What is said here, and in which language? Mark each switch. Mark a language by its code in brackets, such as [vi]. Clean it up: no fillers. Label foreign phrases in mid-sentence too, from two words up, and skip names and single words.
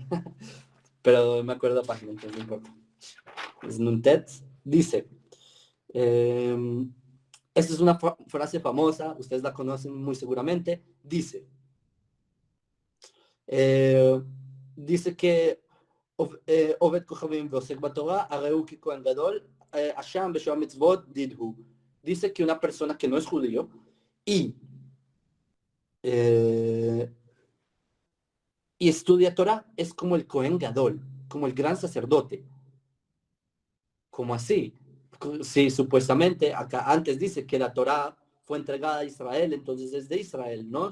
[es] Pero me acuerdo la página, entonces no importa. Es Nuntet. Dice, esta es una frase famosa, ustedes la conocen muy seguramente. Dice, dice que [he] עובד כוכבים ועוסק בתורה, הרי הוא ככהן גדול, אשם בשבע מצוות דידהו. [es] Dice que una persona que no es judío eh, y estudia Torah es como el [he] כהן גדול, [es] como el gran sacerdote. ¿Cómo así? Sí, supuestamente, acá antes dice que la Torá fue entregada a Israel, entonces es de Israel, ¿no?